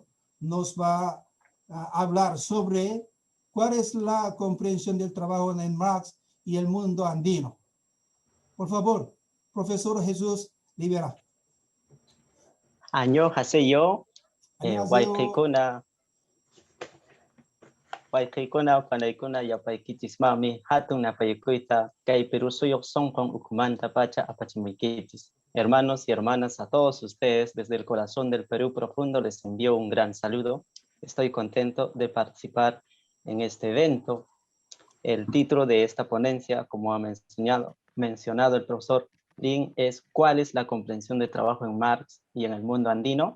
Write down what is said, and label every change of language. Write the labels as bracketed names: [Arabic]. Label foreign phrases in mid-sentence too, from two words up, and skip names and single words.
[Spanish] Nos va a hablar sobre cuál es la comprensión del trabajo en Marx y el mundo andino. Por favor, profesor Jesús Rivera. [Korean] 안녕하세요. 안녕하세요. [Quechua] Waikikuna panaykuna yapaykichis hatun napaykuita kay Perú suyuq sonqon ukumanta pacha apachimuykichis. [Spanish] Hermanos y hermanas, a todos ustedes desde el corazón del Perú profundo les envío un gran saludo. Estoy contento de participar en este evento. El título de esta ponencia, como ha mencionado el profesor Lin, es ¿cuál es la comprensión de trabajo en Marx y en el mundo andino?